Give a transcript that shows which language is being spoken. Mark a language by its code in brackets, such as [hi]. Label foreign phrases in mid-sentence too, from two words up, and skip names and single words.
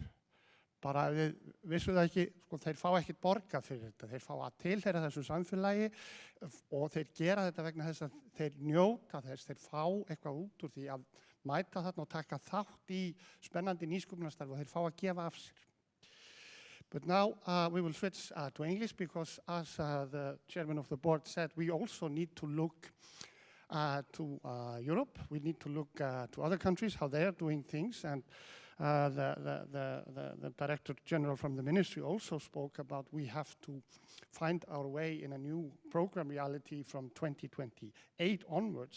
[is] Bara við vissum það ekki, sko, þeir fá ekkert borgað fyrir þetta, þeir fá að tilheyra þessu samfélagi og þeir gera þetta vegna þess að þeir njóta þess, þeir fá eitthvað út úr því að mæta þarna og taka þátt í spennandi nýsköpunarstarfi og þeir fá að gefa af sér. [en] But now we will switch to English because as the chairman of the board said, we also need to look to Europe. We need to look to other countries, how they are doing things. And the Director General from the Ministry also spoke about we have to find our way in a new program reality from 2028 onwards.